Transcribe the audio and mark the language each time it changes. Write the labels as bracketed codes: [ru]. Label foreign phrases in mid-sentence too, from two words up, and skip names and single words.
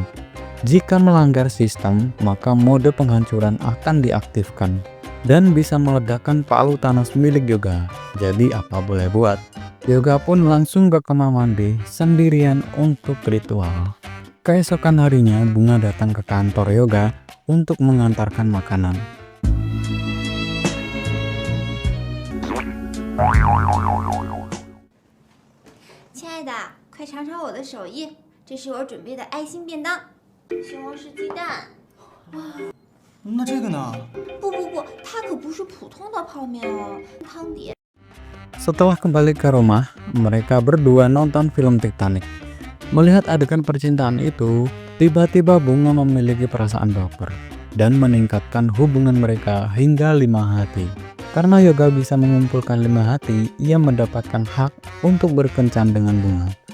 [id] Jika melanggar sistem, maka mode penghancuran akan diaktifkan dan bisa meledakkan palu Thanos milik Yoga. Jadi apa boleh buat? Yoga pun langsung ke kamar mandi sendirian untuk ritual. Keesokan harinya, Bunga datang ke kantor Yoga untuk mengantarkan makanan. [zh] 亲爱的，快尝尝我的手艺，这是我准备的爱心便当，西红柿鸡蛋。那这个呢？不，它可不是普通的泡面哦，汤底。 [id] Setelah kembali ke rumah, mereka berdua nonton film Titanic. Melihat adegan percintaan itu, tiba-tiba Bunga memiliki perasaan baper dan meningkatkan hubungan mereka hingga 5 hati. Karena Yoga bisa mengumpulkan 5 hati, ia mendapatkan hak untuk berkencan dengan Bunga.